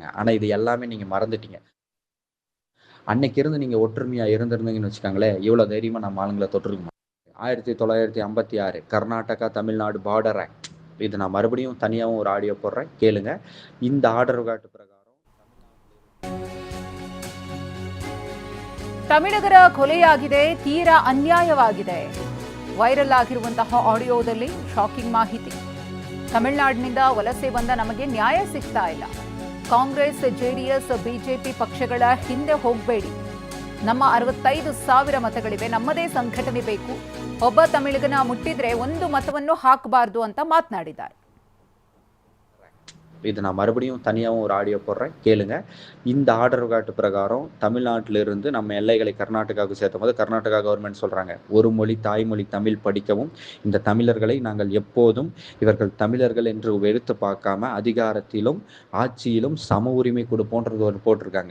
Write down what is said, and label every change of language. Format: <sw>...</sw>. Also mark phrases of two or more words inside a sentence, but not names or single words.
<ta>ஆனா இது எல்லாமே நீங்க மறந்துட்டீங்க. அன்னைக்கு இருந்து நீங்க ஒற்றுமையா இருந்திருந்தீங்கன்னு வச்சுக்கோங்களேன், இவ்வளவு தைரியமா நம்ம ஆளுங்களை தொட்டிருக்க மாட்டாங்க. 1956 கர்நாடகா தமிழ்நாடு பார்டர் ஆக்ட். இது நான் மறுபடியும் தனியாகவும் ஒரு ஆடியோ போடுறேன், கேளுங்க. இந்த ஆர்டர் காட்டு பிரகாரம்</ta> <kn>ತಮಿಳಗರ ಕೊಲೆಯಾಗಿದೆ, ತೀರಾ ಅನ್ಯಾಯವಾಗಿದೆ. ವೈರಲ್ ಆಗಿರುವಂತಹ ಆಡಿಯೋದಲ್ಲಿ ಶಾಕಿಂಗ್ ಮಾಹಿತಿ. ತಮಿಳುನಾಡಿನಿಂದ ವಲಸೆ ಬಂದ ನಮಗೆ ನ್ಯಾಯ ಸಿಗ್ತಾ ಇಲ್ಲ. ಕಾಂಗ್ರೆಸ್, ಜೆಡಿಎಸ್, ಬಿಜೆಪಿ ಪಕ್ಷಗಳ ಹಿಂದೆ ಹೋಗಬೇಡಿ. ನಮ್ಮ 65,000 ಮತಗಳಿವೆ, ನಮ್ಮದೇ ಸಂಘಟನೆ ಬೇಕು. ಒಬ್ಬ ತಮಿಳಿಗನ ಮುಟ್ಟಿದ್ರೆ ಒಂದು ಮತವನ್ನು ಹಾಕಬಾರದು ಅಂತ ಮಾತನಾಡಿದ್ದಾರೆ.</kn> <ta>இது நான் மறுபடியும் தனியாகவும் ஒரு ஆடியோ போடுறேன், கேளுங்க. இந்த ஆர்டர் காட்டு பிரகாரம் தமிழ்நாட்டிலிருந்து நம்ம எல்லைகளை கர்நாடகாவுக்கு சேர்த்தும் போது கர்நாடகா கவர்மெண்ட் சொல்றாங்க, ஒரு மொழி தாய்மொழி தமிழ் படிக்கவும். இந்த தமிழர்களை நாங்கள் எப்போதும் இவர்கள் தமிழர்கள் என்று எடுத்து பார்க்காம அதிகாரத்திலும் ஆட்சியிலும் சம உரிமை கொடுப்போன்றது ஒரு போட்டிருக்காங்க.</ta>